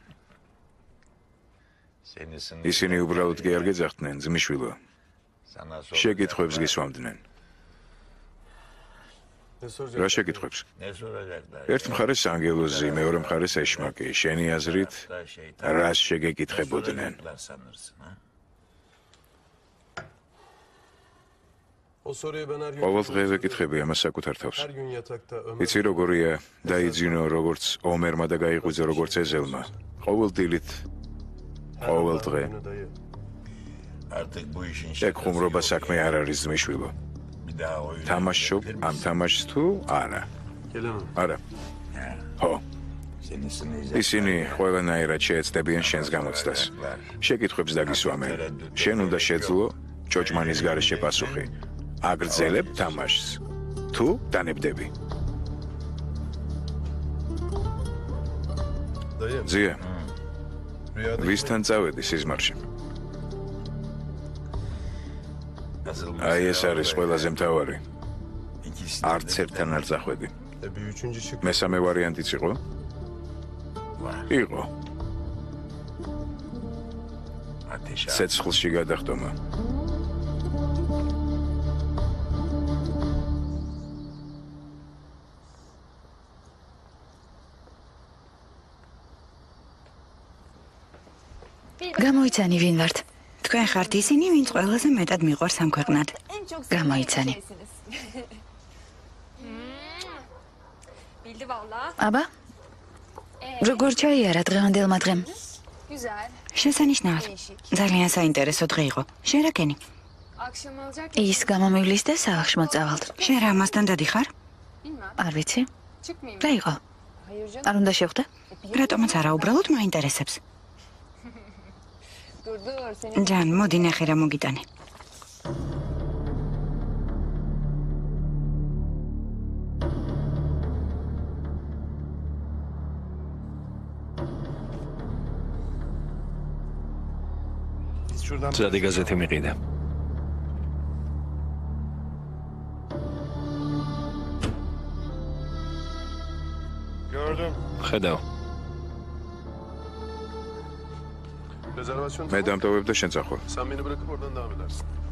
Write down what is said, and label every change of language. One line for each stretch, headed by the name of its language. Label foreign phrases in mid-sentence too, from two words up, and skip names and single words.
Georgian: ისინი უბრალოდ კი არ გეძახდნენ, ძმისშვილო. შეკითხვებს გისვამდნენ. რა შეკითხვებს? ერთ მხარეს ანგელოზი, მეორე მხარეს ეშმაკი. შენი აზრით, რას შეგეკითხებოდნენ?
Turkish: O soruyu ben her gün
Georgian: ყოველ დღე ვეკითხები ამას საკუთარ თავს.
Turkish: her gün yatakta Ömer
Georgian: იცი როგორია დაიძინო როგორც ომერმა და გაიღვიძო როგორც ეზელმა. ყოველ დილით, ყოველ დღე.
Turkish: günü dayı.
Georgian: ეგ ხუმრობა საქმე არ არის ძმისშვილო. თამაშობ ამ თამაშს თუ არა?
Turkish: Gelemem.
Georgian: არა. ხო. ისინი ყველანაირად შეეცდებიან შენს გამოცდას. შეკითხვებს დაგისვამენ. შენ უნდა შეძლო ჭოჭმანის გარეშე პასუხი. აგრძელებ თამაშს. თუ დანებდები.
Turkish: Dayı.
Georgian: ზია,
Turkish: Rüyada
Georgian: ვისთან წავედი სიზმარში? აი ეს არის ყველაზე მთავარი. არც ერთთან არ წახვედი.
Turkish: bir üçüncü şık.
Georgian: მესამე ვარიანტიც იყო? იყო. ცეცხლში გადახტომა. გამოიცანი ვინ ვართ? თქვენ ხართ ისინი, ვინც ყველაზე მეტად მიყვარს ამ ქვეყნად. გამოიცანი.
Turkish: Bildi valla.
Georgian: აბა? როგორ ჩაიარა დღევანდელმა დღემ?
Turkish: Güzel.
Georgian: შესანიშნავად. ძალიან საინტერესო დღე იყო. შენ რა კენი?
Turkish: Akşam olacak.
Georgian: ის გამომივლის და სახლში მოწავალთ. შენ რა ამასთან დადიხარ?
Turkish: Bilmem.
Georgian: არ ვიცი.
Turkish: Çıkmayayım.
Georgian: რა იყო?
Turkish: Hayır canım.
Georgian: არ უნდა შევხვდე? რატომაც არა, უბრალოდ მაინტერესებს.
Turkish: Dur dur. Senin
Georgian: ჯან, მოდი ნახე რა მოგიტანე.
Turkish: Şuradan
Georgian: ძადი გაზეთი მიყიდა.
Turkish: gördüm.
Georgian: ხედავ.
Turkish: Rezervasyon
Georgian: მე
Turkish: tamam.
Georgian: დამტოვებ და შენ წახვალ.
Turkish: Sen beni bırakıp oradan devam edersin.